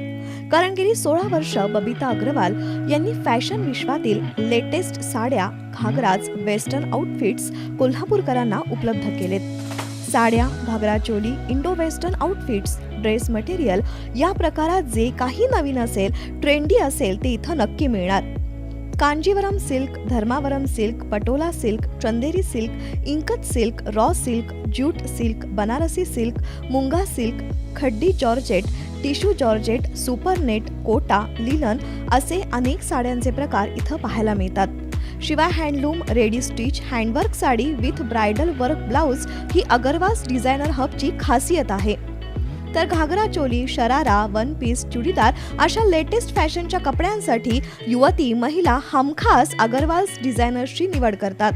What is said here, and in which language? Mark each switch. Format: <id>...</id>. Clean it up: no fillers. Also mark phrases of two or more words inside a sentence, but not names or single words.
<mr>कारण गेली 16 वर्ष बबिता अग्रवाल यांनी फॅशन विश्वातील लेटेस्ट साड्या, घागराज,</mr> <en>western outfits</en> <mr>कोल्हापूरकरांना उपलब्ध केलेत. साड्या, घागरा चोली,</mr> <en>Indo western outfits, dress material</en> <mr>या प्रकारात जे काही नवीन असेल, ट्रेंडी असेल ते इथं नक्की मिळणार. कांजीवरम सिल्क, धर्मावरम सिल्क, पटोला सिल्क, चंदेरी सिल्क, इंकत सिल्क,</mr> <en>raw silk, jute silk,</en> <mr>बनारसी सिल्क, मुंगा सिल्क, खड्डी जॉर्जेट,</mr> <en>tissue georgette,</en> <mr>सुपरनेट, कोटा, लिलन असे अनेक साड्यांचे प्रकार इथं पाहायला मिळतात. शिवाय हँडलूम,</mr> <en>ready stitch,</en> <mr>हँडवर्क साडी</mr> <en>with bridal work blouse</en> <mr>ही अगरवाल्स डिझायनर हबची खासियत आहे. तर घागरा चोली, शरारा,</mr> <en>one piece,</en> <mr>चुडीदार अशा लेटेस्ट फॅशनच्या कपड्यांसाठी युवती महिला हमखास अगरवाल्स डिझायनर्सची निवड करतात.</mr>